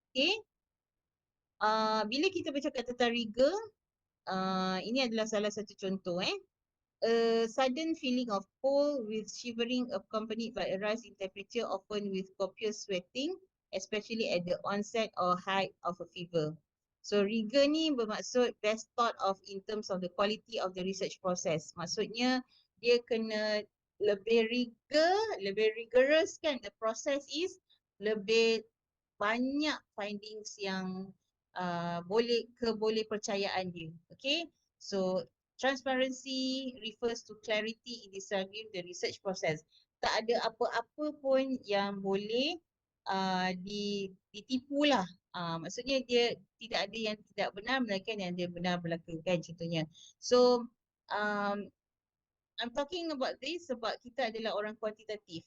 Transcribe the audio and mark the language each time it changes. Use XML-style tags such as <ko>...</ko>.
<ms>Okay, bila kita bercakap tentang rigor, ini adalah salah satu contoh.</ms> <en>A sudden feeling of cold with shivering accompanied by a rise in temperature, often with copious sweating, especially at the onset or height of a fever. So rigor</en> <ms>ni bermaksud</ms> <en>best thought of in terms of the quality of the research process.</en> <ms>Maksudnya dia kena lebih rigorous kan,</ms> <en>the process is</en> <ms>lebih banyak findings yang boleh percayaan dia.</ms> <en>Okay, so transparency refers to clarity in describing the research process.</en> <ms>Tak ada apa-apa pun yang boleh ditipu lah. Maksudnya dia tidak ada yang tidak benar melainkan yang dia benar berlaku kan contohnya.</ms> <en>So I'm talking about this</en> <ms>sebab kita adalah orang kuantitatif.</ms>